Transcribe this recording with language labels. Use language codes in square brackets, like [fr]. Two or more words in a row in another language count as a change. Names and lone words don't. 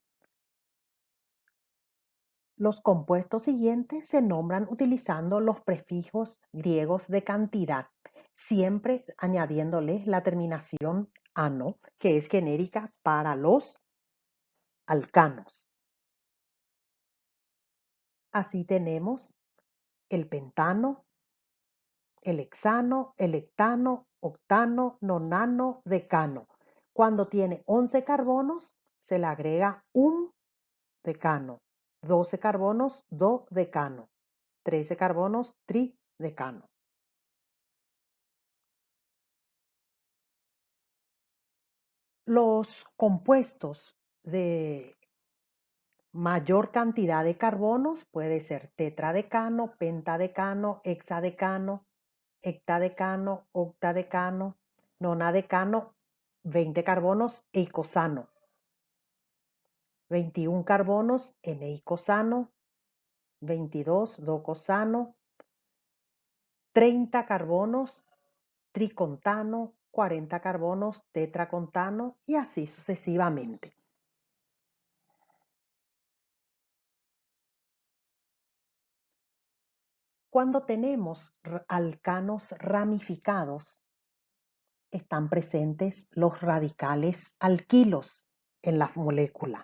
[es] Los compuestos siguientes se nombran utilizando los prefijos griegos de cantidad, siempre añadiéndoles la terminación ano, que es genérica para los alcanos. Así tenemos el pentano, el hexano, el hectano, octano, nonano, decano. Cuando tiene 11 carbonos, se le agrega un decano. 12 carbonos, dodecano. 13 carbonos, tridecano. Los compuestos de mayor cantidad de carbonos puede ser tetradecano, pentadecano, hexadecano, hectadecano, octadecano, nonadecano, 20 carbonos, eicosano, 21 carbonos, eneicosano, 22 docosano, 30 carbonos, tricontano, 40 carbonos, tetracontano y así sucesivamente. Cuando tenemos alcanos ramificados, están presentes los radicales alquilos en la molécula.